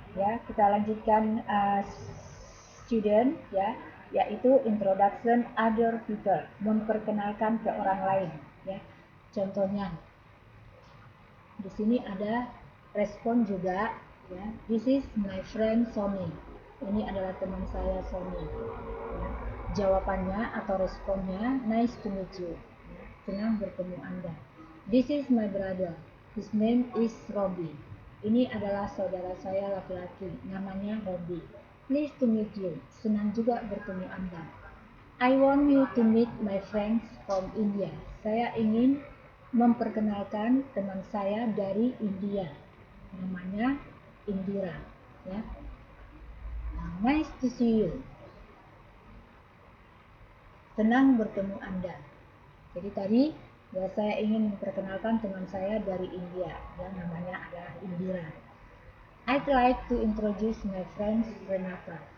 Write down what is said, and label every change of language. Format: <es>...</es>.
<id>Ya, kita lanjutkan student, ya, yaitu</id> <en>introduction other people,</en> <id>memperkenalkan ke orang lain. Ya, contohnya di sini ada respon juga.</id> <en>Ya, this is my friend Sony.</en> <id>Ini adalah teman saya Sony. Ya, jawabannya atau responnya,</id> <en>nice to meet you.</en> <id>Ya, senang bertemu Anda.</id> <en>This is my brother. His name is Robbie.</en> <id>Ini adalah saudara saya laki-laki. Namanya Robbie.</id> <en>Pleased to meet you.</en> <id>Senang juga bertemu Anda.</id> <en>I want you to meet my friends from India.</en> <id>Saya ingin memperkenalkan teman saya dari India. Namanya Indira. Ya.</id> <en>Nice to see you.</en> <id>Senang bertemu Anda. Jadi tadi ya, saya ingin memperkenalkan teman saya dari India, yang namanya adalah Indira.</id> <en>I'd like to introduce my friend Renata.</en>